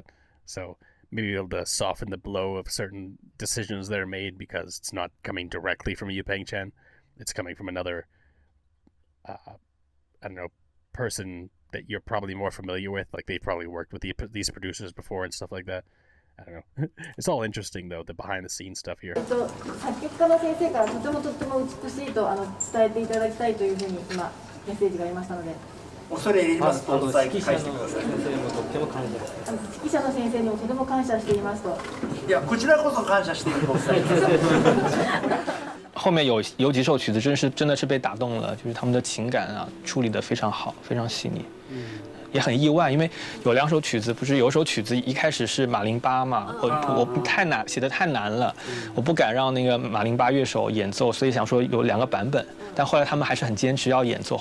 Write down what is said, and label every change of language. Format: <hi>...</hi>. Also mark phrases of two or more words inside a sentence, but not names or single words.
<en>So maybe be able to soften the blow of certain decisions that are made, because it's not coming directly from Yu-Peng Chen. It's coming from another, I don't know, person that you're probably more familiar with. Like, they've probably worked with these producers before and stuff like that. I don't know. It's all interesting, though, the behind-the-scenes stuff here.</en> <ja>作曲家の先生からとても美しいと伝えていただきたいというふうに今メッセージがありましたので。恐れ入りますとお伝え指揮者の先生にもとっても感謝して。指揮者の先生にもとても感謝していますと。いや、こちらこそ感謝しているとお伝えください。</ja> <zh>后面有几首曲子真的是被打动了，就是他们的情感啊处理得非常好，非常细腻。也很意外，因为有2首曲子，不是有首曲子一开始是马林巴嘛，我太难写的太难了，我不敢让那个马林巴乐手演奏，所以想说有2个版本，但后来他们还是很坚持要演奏。</zh>